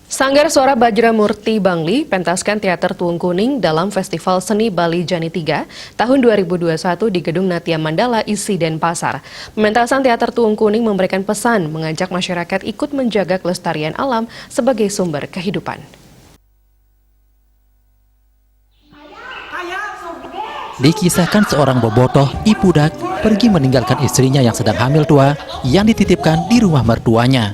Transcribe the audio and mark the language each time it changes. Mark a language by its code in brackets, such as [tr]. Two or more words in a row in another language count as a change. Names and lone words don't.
[id] Sanggar Suara Bajramurti Bangli pentaskan teater Tuung Kuning dalam Festival Seni Bali Jani 3 tahun 2021 di Gedung Natya Mandala Isi Denpasar. Pementasan teater Tuung Kuning memberikan pesan mengajak masyarakat ikut menjaga kelestarian alam sebagai sumber kehidupan. Dikisahkan seorang bobotoh Ipudak pergi meninggalkan istrinya yang sedang hamil tua yang dititipkan di rumah mertuanya.